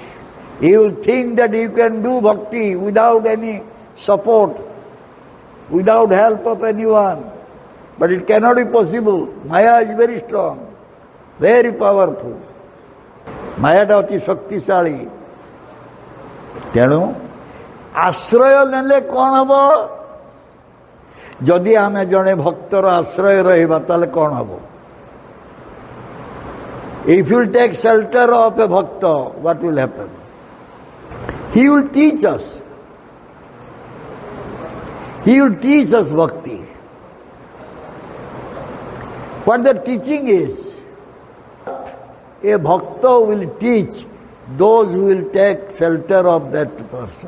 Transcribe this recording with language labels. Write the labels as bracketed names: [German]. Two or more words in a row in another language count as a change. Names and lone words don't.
[English] You will think that you can do bhakti without any support, without help of anyone. But it cannot be possible. Maya is very strong, very powerful. Maya is very shaktisali. [Odia] ତେଣୁ ଆଶ୍ରୟ ନେଲେ କ'ଣ ହେବ? ଯଦି ଆମେ ଜଣେ ଭକ୍ତର ଆଶ୍ରୟ ରହିବା ତାହେଲେ କ'ଣ ହେବ? [English] If you take shelter of a bhakta, what will happen? He will teach us. He will teach us bhakti. What the teaching is, a bhakta will teach those who will take shelter of that person.